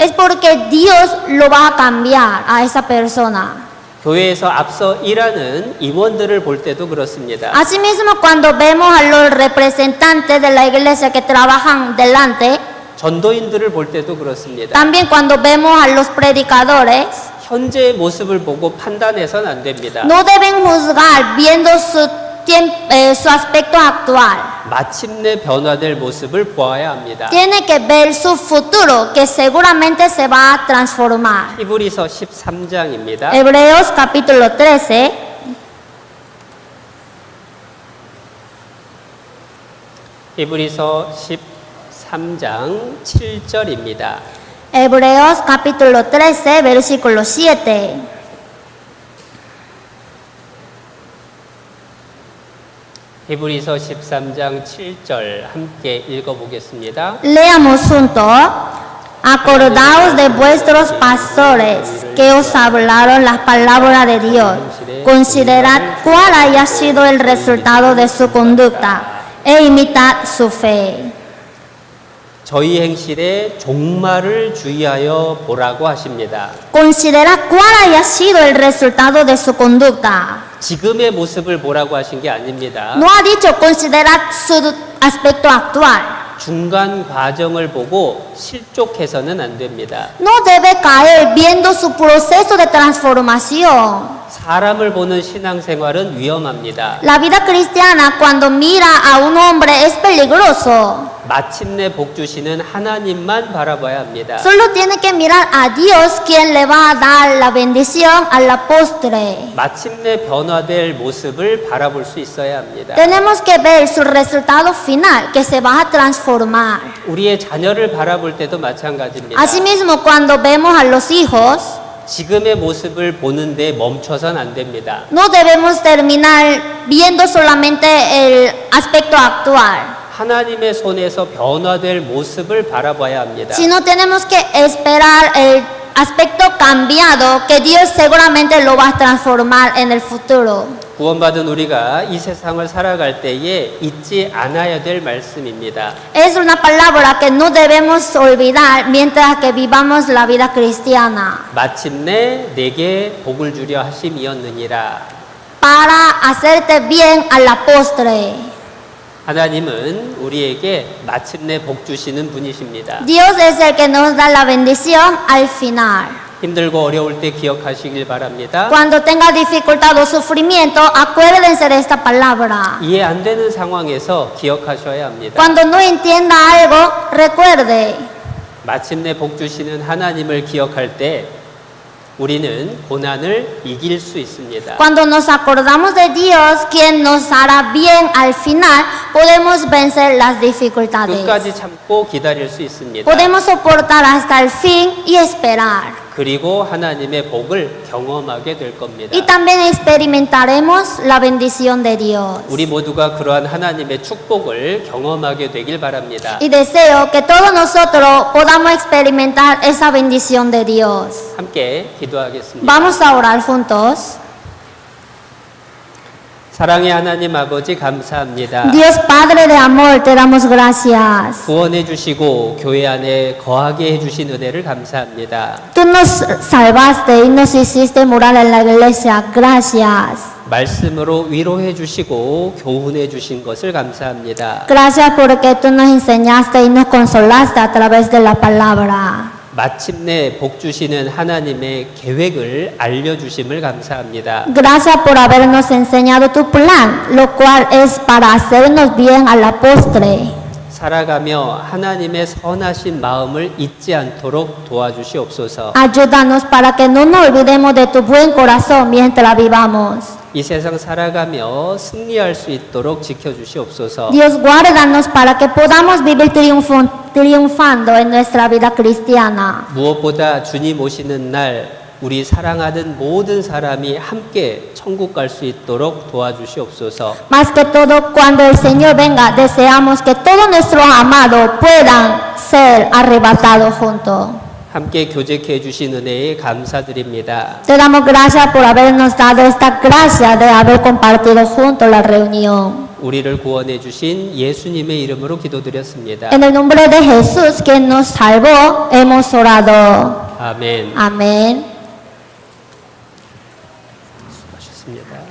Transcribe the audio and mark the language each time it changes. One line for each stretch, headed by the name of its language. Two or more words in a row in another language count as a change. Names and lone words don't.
Spanish: Es porque Dios lo va a cambiar a esa persona.
Korean: 교회에서 앞서 일하는 임원들을 볼 때도 그렇습니다.
Spanish: Asimismo, cuando vemos a los representantes de la iglesia que trabajan delante,
Korean: 전도인들을 볼 때도 그렇습니다.
Spanish: también cuando vemos a los predicadores,
Korean: 현재의 모습을 보고 판단해서는 안 됩니다.
Spanish: no deben juzgar viendo su aspecto actual.
Korean: 마침내 변화될 모습을 보아야 합니다.
Spanish: Tiene que ver su futuro, que seguramente se va a transformar.
Korean: 히브리서 13장입니다.
Spanish: Hebreos capítulo 13,
Korean: 히브리서 13장 7절입니다.
Spanish: Hebreos capítulo 13, versículo 7.
Korean: 히브리서 13장 7절 함께 읽어보겠습니다.
Spanish: Leamos juntos. Acordaos de vuestros pastores que os hablaron las palabras de Dios. Considerad cuál haya sido el resultado de su conducta e imitad su fe.
Korean: 저희 행실의 종말을 주의하여 보라고 하십니다.
Spanish: Considerad cuál haya sido el resultado de su conducta.
Korean: 지금의 모습을 보라고 하신 게 아닙니다.
Spanish: No ha dicho considerad su aspecto actual.
Korean: 중간 과정을 보고 실족해서는 안 됩니다.
Spanish: No debe caer viendo su proceso de transformación.
Korean: 사람을 보는 신앙생활은 위험합니다.
Spanish: La vida cristiana cuando mira a un hombre es peligroso.
Korean: 마침내 복 주시는 하나님만 바라봐야 합니다.
Spanish: Solo tiene que mirar a Dios quien le va a dar la bendición a la postre.
Korean: 마침내 변화될 모습을 바라볼 수 있어야 합니다.
Spanish: Tenemos que ver su resultado final, que se va a transformar.
Korean: 우리의 자녀를 바라볼 때도 마찬가지입니다.
Spanish: Asimismo, cuando vemos a los hijos,
Korean: 지금의 모습을 보는데 멈춰선 안 됩니다.
Spanish: no debemos terminar viendo solamente el aspecto actual,
Korean: 하나님의 손에서 변화될 모습을 바라봐야 합니다.
Spanish: sino tenemos que esperar el aspecto cambiado que Dios seguramente lo va a transformar en el futuro.
Korean: 구원받은 우리가 이 세상을 살아갈 때에 잊지 않아야 될 말씀입니다.
Spanish: Es una palabra que no debemos olvidar mientras que vivamos la vida cristiana.
Korean: 마침내 내게 복을 주려 하심이었느니라.
Spanish: Para hacerte bien a la postre.
Korean: 하나님은 우리에게 마침내 복 주시는 분이십니다.
Spanish: Dios es el que nos da la bendición al final.
Korean: 힘들고 어려울 때 기억하시길 바랍니다.
Spanish: Cuando tenga dificultad o sufrimiento, acuérdense de esta palabra.
Korean: 이해 안 되는 상황에서 기억하셔야 합니다.
Spanish: Cuando no entienda algo, recuerde.
Korean: 마침내 복 주시는 하나님을 기억할 때 우리는 고난을 이길 수 있습니다.
Spanish: Cuando nos acordamos de Dios, quien nos hará bien al final, podemos vencer las dificultades.
Korean: 끝까지 참고 기다릴 수 있습니다.
Spanish: Podemos soportar hasta el fin y esperar.
Korean: 그리고 하나님의 복을 경험하게 될 겁니다.
Spanish: Y también experimentaremos la bendición de Dios.
Korean: 우리 모두가 그러한 하나님의 축복을 경험하게 되길 바랍니다.
Spanish: Y deseo que todos nosotros podamos experimentar esa bendición de Dios.
Korean: 함께 기도하겠습니다.
Spanish: Vamos a orar juntos.
Korean: 사랑의 하나님 아버지 감사합니다.
Spanish: Dios Padre de amor, te damos gracias.
Korean: 구원해 주시고 교회 안에 거하게 해 주신 은혜를 감사합니다.
Spanish: Tú nos salvaste y nos hiciste morar en la iglesia. Gracias.
Korean: 말씀으로 위로해 주시고 교훈해 주신 것을 감사합니다.
Spanish: Gracias porque tú nos enseñaste y nos consolaste a través de la palabra.
Korean: 마침내 복 주시는 하나님의 계획을 알려주심을 감사합니다.
Spanish: Gracias por habernos enseñado tu plan, lo cual es para hacernos bien a la postre.
Korean: 살아가며 하나님의 선하신 마음을 잊지 않도록 도와주시옵소서.
Spanish: Ayúdanos para que no nos olvidemos de tu buen corazón mientras vivamos.
Korean: 이 세상 살아가며 승리할 수 있도록 지켜주시옵소서.
Spanish: Dios, guárdanos para que podamos vivir triunfando en nuestra vida cristiana.
Korean: 무엇보다 주님 오시는 날 우리 사랑하는 모든 사람이 함께 천국 갈 수 있도록 도와주시옵소서.
Spanish: Más que todo, cuando el Señor venga, deseamos que todos nuestros amados puedan ser arrebatados juntos.
Korean: 함께 교제해 주신 은혜에 감사드립니다.
Spanish: Te damos gracias por habernos dado esta gracia de haber compartido juntos la reunión.
Korean: 우리를 구원해 주신 예수님의 이름으로 기도드렸습니다.
Spanish: En el nombre de Jesús, quien nos salvó, hemos orado.
Korean: 아멘.
Spanish: Amén.
Korean: 수고하셨습니다.